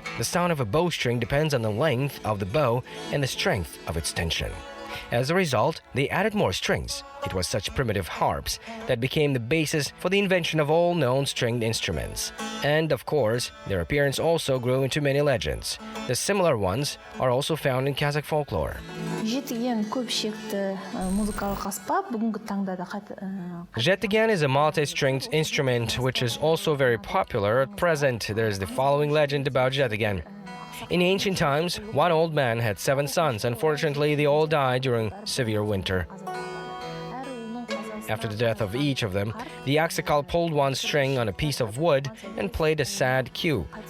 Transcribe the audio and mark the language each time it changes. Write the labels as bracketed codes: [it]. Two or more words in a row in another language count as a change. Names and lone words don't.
[en] The sound of a bowstring depends on the length of the bow and the strength of its tension. As a result, they added more strings. It was such primitive harps that became the basis for the invention of all known stringed instruments. And, of course, their appearance also grew into many legends. The similar ones are also found in Kazakh folklore. [kk] Жетіген көпшекті музыкалық аспап бүгінгі таңда да [en] Жетіген is a multi-stringed instrument which is also very popular at present. There is the following legend about Жетіген. In ancient times, one old man had 7 sons. Unfortunately, they all died during severe winter. After the death of each of them, the Aksakal pulled one string on a piece of wood and played a sad cue.